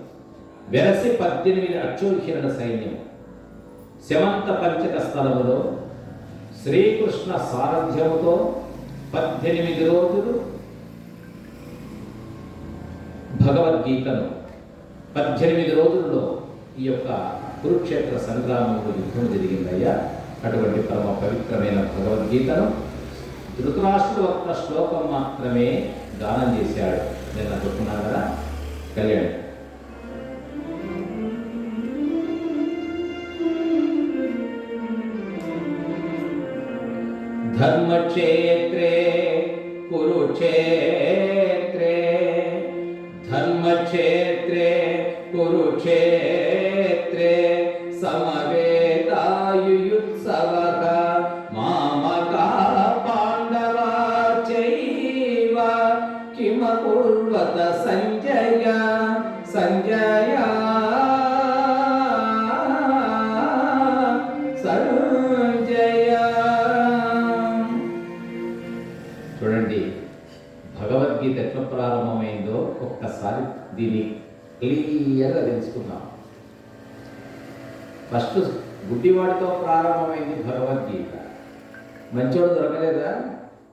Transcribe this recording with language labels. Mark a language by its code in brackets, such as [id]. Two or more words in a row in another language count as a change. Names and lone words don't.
[te] వెరసి 18 అక్షోహిణుల సైన్యము శమంత పంచక స్థలములో శ్రీకృష్ణ సారథ్యముతో 18 రోజులు భగవద్గీతను 18 రోజుల్లో ఈ యొక్క కురుక్షేత్ర సంగ్రామంలో యుద్ధం జరిగిందయ్యా. అటువంటి పరమ పవిత్రమైన భగవద్గీతను ధృతరాష్ట్రుడు ఒక్క శ్లోకం మాత్రమే దానం చేశాడు. నేను చెప్పున్నాను కదా, కళ్యాణ్. [sa] ధర్మక్షేత్రే కురుక్షేత్రే, ధర్మక్షేత్రే కురుక్షేత్రే సమవేతాయుయుత్సవః మామకా పాండవా చైవ కిమకుర్వత సంజయ సంజయ సంజయ. [te] చూడండి భగవద్గీత ఎట్లా ప్రారంభమైందో ఒక్కసారి దీన్ని క్లియర్గా తెలుసుకుందాం. ఫస్ట్ గుడ్డివాడితో ప్రారంభమైంది భగవద్గీత. మంచోడు దొరకలేదా?